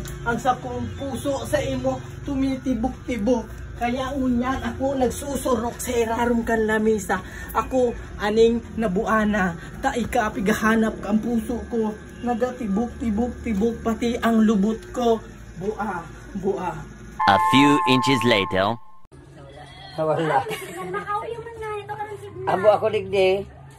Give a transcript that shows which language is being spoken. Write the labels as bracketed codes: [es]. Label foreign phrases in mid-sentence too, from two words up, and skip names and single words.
[bik] Ang sakong puso sa imo, tumitibok-tibok. Kaya ngunyan ako nagsusurok sa irarong kan lamisa. Ako aning nabuana. Ta ikapigahanap ang puso ko. Nagatibok-tibok-tibok pati ang lubot ko. Bua, bua. [en] A few inches later. [bik] Wala. Abo ako digdi.